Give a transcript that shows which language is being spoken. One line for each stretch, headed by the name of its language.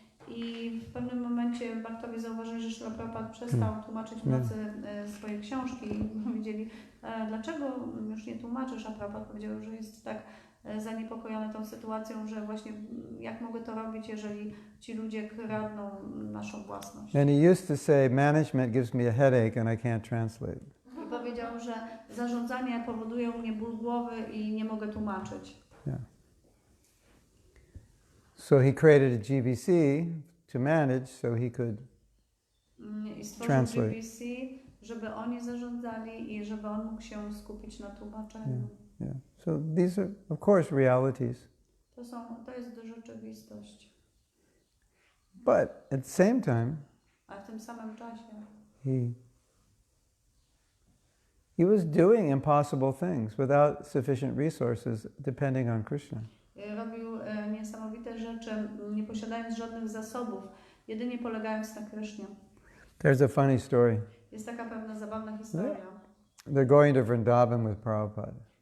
Polish: I w pewnym momencie bhaktowie zauważyli, że Śla Prabhupada przestał tłumaczyć w nocy swoje książki i powiedzieli, dlaczego już nie tłumaczysz? A Prabhupada powiedział, że jest tak zaniepokojony tą sytuacją, że właśnie jak mogę to robić, jeżeli ci ludzie kradną naszą własność.
English: And he used to say, management gives me a headache and I can't translate.
Polish: I powiedział, że zarządzanie powoduje u mnie ból głowy i nie mogę tłumaczyć.
English: Yeah. So he created a GBC to manage so he could translate.
Polish: GBC, żeby oni zarządzali i żeby on mógł się skupić na tłumaczeniu.
English: Yeah. So these are, of course, realities.
Polish: To jest rzeczywistość.
English: But at the same time,
Polish: a w tym samym czasie
English: he was doing impossible things without sufficient resources, depending on Krishna.
Polish: Robił niesamowite rzeczy, nie posiadając żadnych zasobów, jedynie polegając na Krysznie.
English: There's a funny story.
Polish: Jest taka pewna zabawna historia.
English: they're going to Vrindavan with Prabhupada.